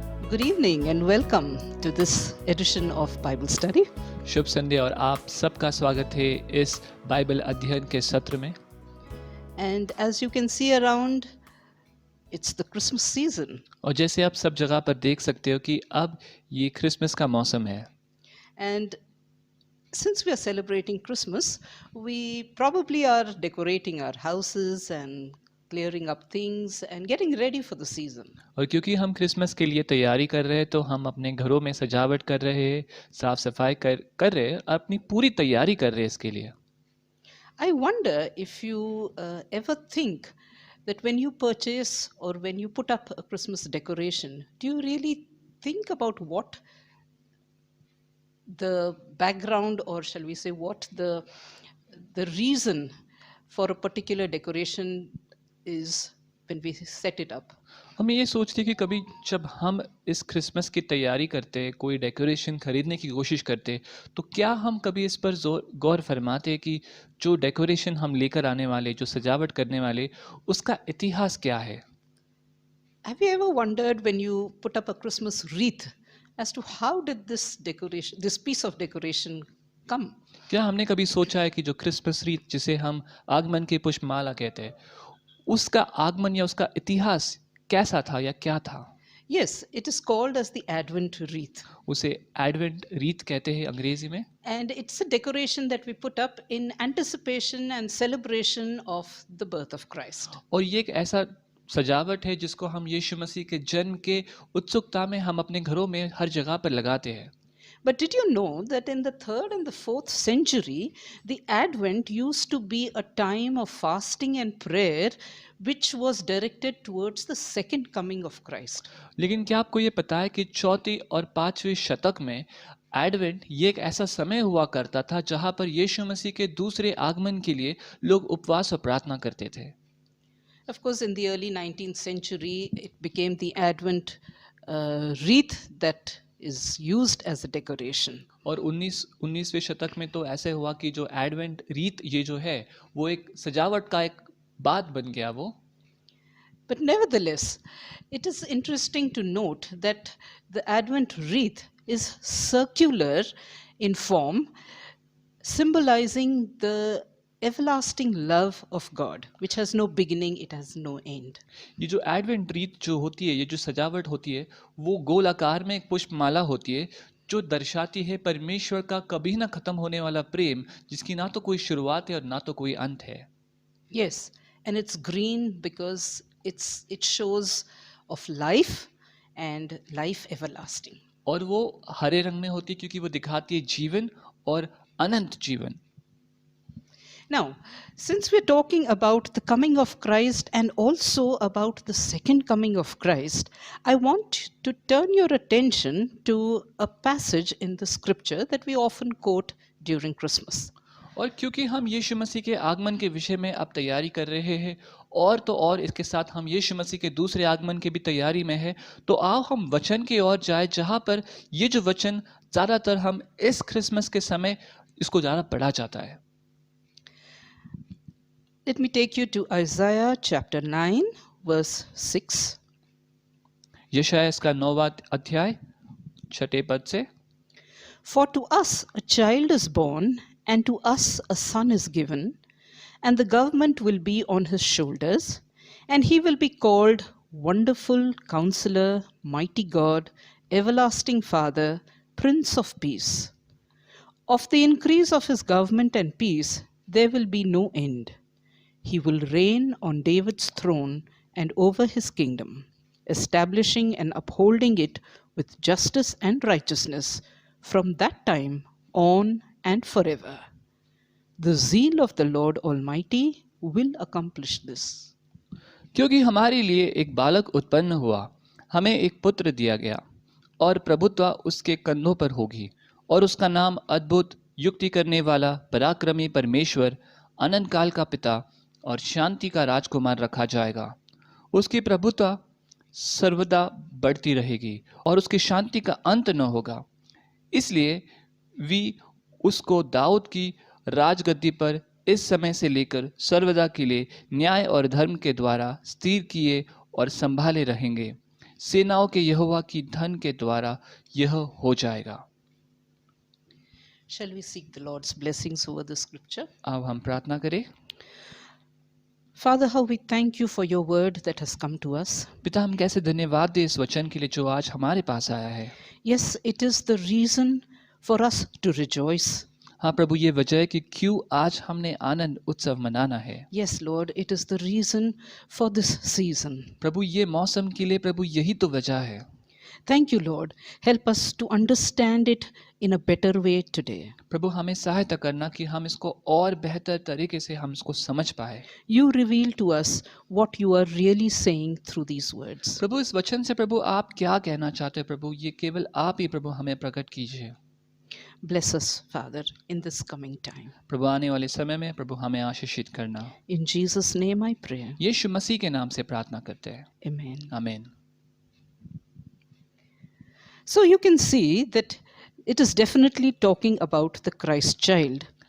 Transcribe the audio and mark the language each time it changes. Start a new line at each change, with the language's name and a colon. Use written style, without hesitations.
English: Good evening and welcome to this edition of Bible Study.
Hindi: शुभ संध्या और आप सबका स्वागत है इस बाइबल अध्ययन के सत्र में।
English: And as you can see around, it's the Christmas season.
Hindi: और जैसे आप सब जगह पर देख सकते हो कि अब ये क्रिसमस का मौसम है।
English: And since we are celebrating Christmas, we probably are decorating our houses and clearing up things and getting ready for the season.
Hindi: और क्योंकि हम क्रिसमस के लिए तैयारी कर रहे हैं तो हम अपने घरों में सजावट कर रहे हैं, साफ सफाई कर रहे हैं, अपनी पूरी तैयारी कर रहे हैं इसके लिए।
English: I wonder if you ever think that when you purchase or when you put up a Christmas decoration, do you really think about what the background, or shall we say what the reason for a particular decoration is when we set it up?
Hindi: हम ये सोचते हैं कि कभी जब हम इस Christmas की तैयारी करते हैं, कोई डेकोरेशन खरीदने की कोशिश करते हैं, तो क्या हम कभी इस पर गौर फरमाते हैं कि जो डेकोरेशन हम लेकर आने वाले, जो सजावट करने वाले, उसका इतिहास क्या है?
English: Have you ever wondered when you put up a Christmas wreath as to how did this piece of decoration come?
Hindi: क्या हमने कभी सोचा है कि जो क्रिसमस रीत जिसे हम आगमन की पुष्पमाला कहते हैं, उसका आगमन या उसका इतिहास कैसा था या क्या था?
English: Yes, it is called as the Advent wreath.
Hindi: उसे एडवेंट रीत कहते हैं अंग्रेजी में।
English: And it's a decoration that we put up in anticipation and celebration of the birth of Christ.
Hindi: और ये एक ऐसा सजावट है जिसको हम यीशु मसीह के जन्म के उत्सुकता में हम अपने घरों में हर जगह पर लगाते हैं।
English: But did you know that in the 3rd and the 4th century, the Advent used to be a time of fasting and prayer which was directed towards the second coming of Christ?
Hindi: लेकिन क्या आपको ये पता है कि 4वीं और 5वीं शतक में एडवेंट ये एक ऐसा समय हुआ करता था जहाँ पर यीशु मसीह के दूसरे आगमन के लिए लोग उपवास और प्रार्थना करते थे।
English: Of course, in the early 19th century, it became the Advent wreath that is used as a decoration.
Hindi: और 19वें शतक में तो ऐसे हुआ कि जो एडवेंट रीत ये जो है वो एक सजावट का एक बात बन गया वो।
English: But nevertheless, it is interesting to note that the Advent wreath is circular in form, symbolizing the everlasting love of God, which has no beginning, it has no end.
Hindi: ये जो एडवेंट रीत जो होती है, ये जो सजावट होती है, वो गोल आकार में एक पुष्पमाला होती है जो दर्शाती है परमेश्वर का कभी ना खत्म होने वाला प्रेम, जिसकी ना तो कोई शुरुआत है और ना तो कोई अंत है।
English: Yes, and it's green because it shows of life and life everlasting.
Hindi: और वो हरे रंग में होती है क्योंकि वो दिखाती है जीवन और अनंत जीवन।
English: Now, since we're talking about the coming of Christ and also about the second coming of Christ, I want to turn your attention to a passage in the scripture that we often quote during Christmas.
Hindi: और क्योंकि हम यीशु मसीह के आगमन के विषय में अब तैयारी कर रहे हैं और तो और इसके साथ हम यीशु मसीह के दूसरे आगमन की भी तैयारी में है, तो आओ हम वचन की ओर जाए जहाँ पर ये जो वचन ज़्यादातर हम इस क्रिसमस के समय इसको ज़्यादा पढ़ा जाता है।
English: Let me take you to Isaiah chapter 9 verse 6.
Hindi: यशायाह इसका 9वां अध्याय 6 पद से।
English: For to us a child is born, and to us a son is given, and the government will be on his shoulders, and he will be called Wonderful Counselor, Mighty God, Everlasting Father, Prince of Peace. Of the increase of his government and peace there will be no end. He will reign on David's throne and over his kingdom, establishing and upholding it with justice and righteousness from that time on and forever. The zeal of the Lord Almighty will accomplish this.
Hindi: क्योंकि हमारे लिए एक बालक उत्पन्न हुआ, हमें एक पुत्र दिया गया और प्रभुत्व उसके कंधों पर होगी और उसका नाम अद्भुत, युक्ति करने वाला, पराक्रमी परमेश्वर, अनंत काल का पिता और शांति का राजकुमार रखा जाएगा। उसकी प्रभुत्व सर्वदा बढ़ती रहेगी और उसकी शांति का अंत न होगा। इसलिए वे उसको दाऊद की राजगद्दी पर इस समय से लेकर सर्वदा के लिए न्याय और धर्म के द्वारा स्थिर किए और संभाले रहेंगे। सेनाओं के यहोवा की धन के द्वारा यह हो जाएगा।
English: Shall we seek the Lord's blessings over the scripture?
Hindi: अब हम प्रार्थना करें।
English: Father, how we thank you for your word that has come to us.
Hindi: पिता, हम कैसे धन्यवाद दें इस वचन के लिए जो आज हमारे पास आया है।
English: Yes, it is the reason for us to rejoice.
Hindi: हाँ प्रभु, ये वजह है कि क्यों आज हमने आनंद उत्सव मनाना है।
English: Yes, Lord, it is the reason for this season.
Hindi: प्रभु, ये मौसम के लिए प्रभु यही तो वजह है।
English: Thank you, Lord. Help us to understand it in a better way today.
Hindi: प्रभु, हमें सहायता करना कि हम इसको और बेहतर तरीके से हम इसको समझ पाए।
English: You reveal to us what you are really saying through these words.
Hindi: प्रभु, इस वचन से प्रभु आप क्या कहना चाहते हैं प्रभु, ये केवल आप ही प्रभु हमें प्रकट कीजिए।
English: Bless us, Father, in this coming time.
Hindi: प्रभु, आने वाले समय में प्रभु हमें आशीषित करना।
English: In Jesus' name I pray.
Hindi: यीशु मसीह के नाम से प्रार्थना करते हैं।
English: Amen.
Hindi: आमीन।
English: So you can see that it is definitely talking about the Christ child.